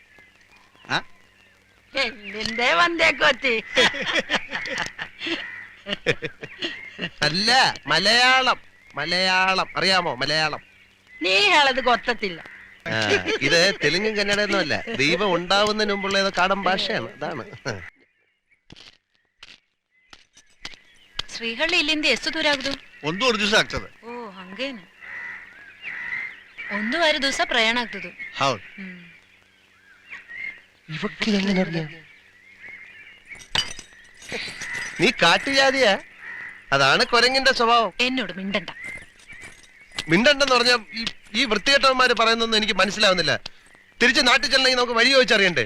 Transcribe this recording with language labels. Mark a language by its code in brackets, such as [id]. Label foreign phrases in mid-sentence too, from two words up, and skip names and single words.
[ml] അല്ല, മലയാളം. മലയാളം അറിയാമോ? മലയാളം [kn] ನೀ ಹೇಳದ್ ಗೊತ್ತಿಲ್ಲ. [ml] ഇത് തെലുങ്കും കന്നഡയൊന്നും അല്ല. ദൈവം ഉണ്ടാവുന്നതിന് മുമ്പുള്ള ഏതോ കാടൻ ഭാഷയാണ്. അതാണ്. [kn] ಶ್ರೀಹಳ್ಳಿ ಇಲ್ಲಿಂದ ಎಷ್ಟು ದೂರ ಆಗುದು? 1 ದಿವಸ ಆಗ್ತದೆ. ಓ ಹಂಗೇನು. 1.5 ದಿವಸ ಪ್ರಯಾಣ ಆಗ್ತದೆ. ಹೌದು. [ml] നീ കാട്ടുജാതിയാ? അതാണ് കൊരങ്ങിന്റെ സ്വഭാവം. എന്നോട് മിണ്ടണ്ട. മിണ്ടണ്ടെന്ന് പറഞ്ഞ ഈ വൃത്തികെട്ടവന്മാര് പറയുന്നൊന്നും എനിക്ക് മനസ്സിലാവുന്നില്ല. തിരിച്ച് നാട്ടിൽ ചെല്ലണമെങ്കിൽ നമുക്ക് വഴി ചോദിച്ചറിയണ്ടേ?